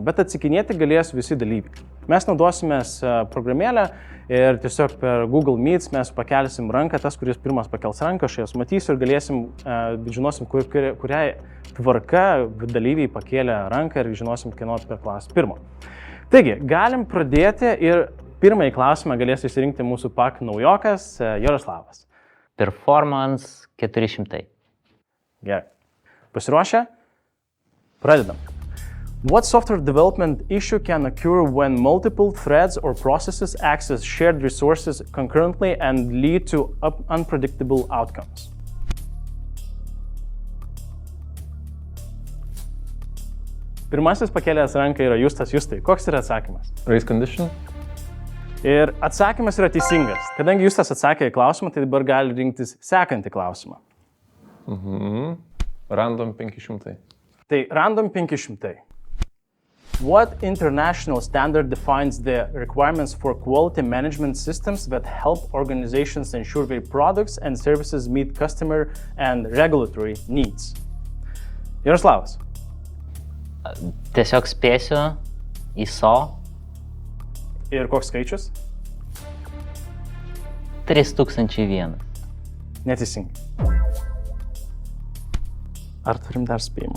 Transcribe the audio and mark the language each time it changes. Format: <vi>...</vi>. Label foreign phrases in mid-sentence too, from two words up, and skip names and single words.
<lt>Bet atsakinėti galės visi dalyviai. Mes naudosimės programėlę ir tiesiog per Google Meets mes pakelsim ranką, tas, kuris pirmas pakels ranką, aš jas matysiu ir galėsim, žinosim, kuriai tvarka dalyviai pakėlė ranką ir žinosim, kieno per klasą pirmo. Taigi, galim pradėti ir pirmąjį klausimą galės išsirinkti mūsų PAK naujokas Jaroslavas. Performance 400. Gerai. Pasiruošę? Pradedam.</lt> <en>What software development issue can occur when multiple threads or processes access shared resources concurrently and lead to unpredictable outcomes?</en> <lt>Pirmasis pakėlęs ranką yra Justas. Justai, koks yra atsakymas?</lt> <en>Race condition?</en> <lt>Ir atsakymas yra teisingas. Kadangi Justas atsakė į klausimą, tai dabar gali rinktis sekantį klausimą. Random 500. Tai random 500.</lt> <en>What international standard defines the requirements for quality management systems that help organizations ensure their products and services meet customer and regulatory needs?</en> <lt>Jaroslavas. Tiesiog spėsiu ISO Ir koks skaičius? 3001. Neteisingai. Ar turim dar spėjimų?</lt>